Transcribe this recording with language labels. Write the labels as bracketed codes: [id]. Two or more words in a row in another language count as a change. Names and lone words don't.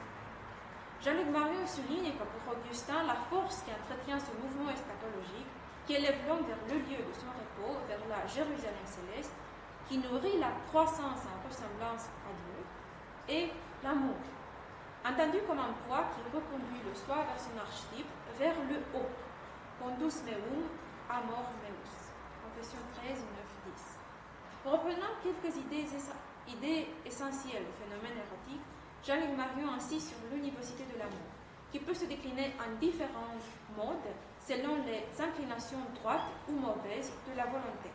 [fr] Jean-Luc Marion souligne que pour Augustin, la force qui entretient ce mouvement eschatologique, qui élève l'homme vers le lieu de son repos, vers la Jérusalem céleste, qui nourrit la croissance en ressemblance à Dieu, et l'amour, entendu comme un poids qui reconduit le soi vers son archétype, vers le haut. [la] Condus meum, amor meus. [fr] Confession 13, 9, 10. Reprenant quelques idées essentielles du phénomène érotique, Jean-Luc Marion insiste sur l'univocité de l'amour, qui peut se décliner en différents modes selon les inclinations droites ou mauvaises de la volonté.